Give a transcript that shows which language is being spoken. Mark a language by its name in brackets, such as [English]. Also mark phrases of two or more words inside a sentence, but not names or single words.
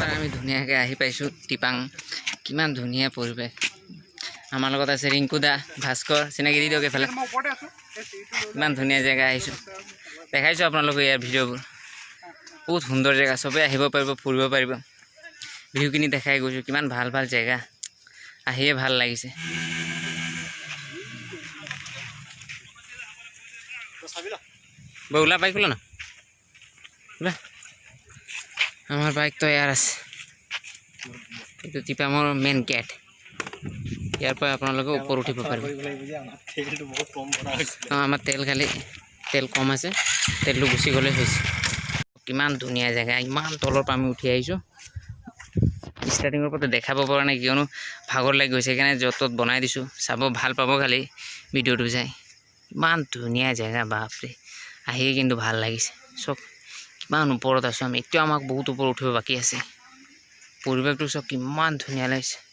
[Assamese] আমি ধুনীয়াকৈ আহি পাইছোঁ টিপাং কিমান ধুনীয়া পৰিৱেশ আমাৰ লগত আছে ৰিংকু দা ভাস্কৰ চিনাকি দি দিয়ক এইফালে কিমান ধুনীয়া জেগা আহিছোঁ দেখাইছোঁ আপোনালোকে ইয়াৰ ভিডিঅ'বোৰ বহুত সুন্দৰ জেগা চবেই আহিব পাৰিব ফুৰিব পাৰিব ভিউখিনি দেখাই গৈছোঁ কিমান ভাল জেগা আহিয়ে ভাল লাগিছে ওলা বাইক ওলা না ওলা আমার বাইক তো ইয়ার আছে এইটো টিপামৰ মেইন গেট ইয়াৰ পৰা আপোনালোকে ওপৰ উঠিব পাৰিব আমাৰ তেল কম আছে তেলটো গুচি গ'লে হৈছে কিমান ধুনীয়া জেগা ইমান তলৰ পৰা আমি উঠি আহিছোঁ ষ্টাৰ্টিঙৰ পৰা দেখাব পৰা নাই কিয়নো ভাগৰ লাগি গৈছে সেইকাৰণে য'ত ত'ত বনাই দিছোঁ চাব ভাল পাব খালি ভিডিঅ'টো চাই ইমান ধুনীয়া জেগা বাপৰে আহিয়ে কিন্তু ভাল লাগিছে চব কিমান ওপৰত আছোঁ আমি এতিয়াও আমাক বহুত ওপৰত উঠিব বাকী আছে পৰিৱেশটো চব কিমান ধুনীয়া লাগিছে